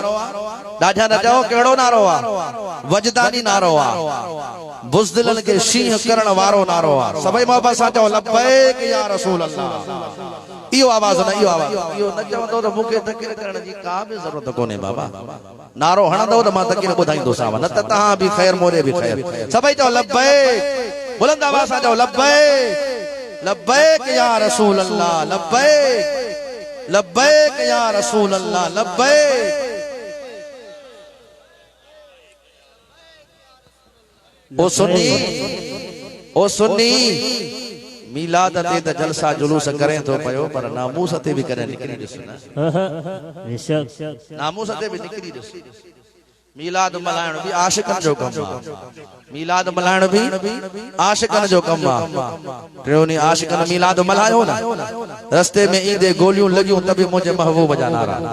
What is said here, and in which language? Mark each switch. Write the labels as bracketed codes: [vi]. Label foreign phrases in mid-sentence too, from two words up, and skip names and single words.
[sd] ॾाढा न चओ कहिड़ो नारो आहे? वजदानी नारो आहे, बुज़दिलनि खे शींह करण वारो नारो आहे। सभई मोहब्बत सां चओ [ar] لبيك يا رسول الله. [sd] इहो आवाज़ न, इहो आवाज़, इहो न चवंदो त मूंखे तकरीर करण जी का बि ज़रूरत कोन्हे बाबा। नारो हणंदो त मां तकरीर ॿुधाईंदोसांव, न त तव्हां बि ख़ैर मोरे बि ख़ैर। सभई चओ लब्बैक, बुलंद आवाज़ सां चओ लब्बैक, [ar] لبيك يا رسول الله, [sd] लब्बैक, [ar] لبيك يا رسول الله, [sd] लब्बैक। ओ सुन्नी मीलाद ते त जलसा जुलूस करें तो पयो, पर नामूस ते भी करे निकरी ॾिस न, नामूस ते भी निकरी ॾिस। मीलाद मल्हाइण भी आशिक़नि जो कमु आहे, मीलाद मल्हाइण भी आशिक़नि जो कमु आहे। टियों ॾींहुं आशिक़नि मीलाद मल्हायो न, रस्ते में ईंदे गोलियूं लॻियूं त बि मुंहिंजे महबूब जा नारा।